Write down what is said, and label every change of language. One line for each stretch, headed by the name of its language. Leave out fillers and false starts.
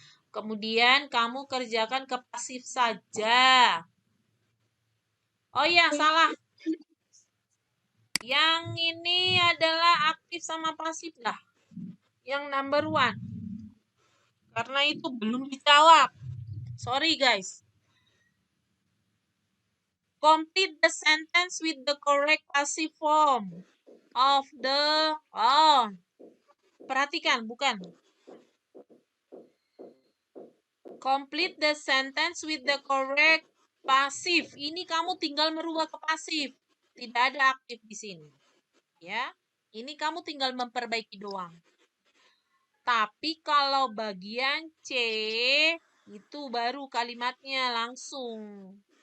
Indonesian: Kemudian kamu kerjakan ke pasif saja. Oh iya, salah. Yang ini adalah aktif sama pasif lah. Yang number 1. Karena itu belum dijawab.
English: Sorry guys. Complete the sentence with the correct passive form of the...
Indonesian: perhatikan, bukan.
English: Complete the sentence with the correct passive.
Indonesian: Ini kamu tinggal merubah ke pasif. Tidak ada aktif di sini. Ya. Ini kamu tinggal memperbaiki doang. Tapi kalau bagian C, itu baru kalimatnya langsung.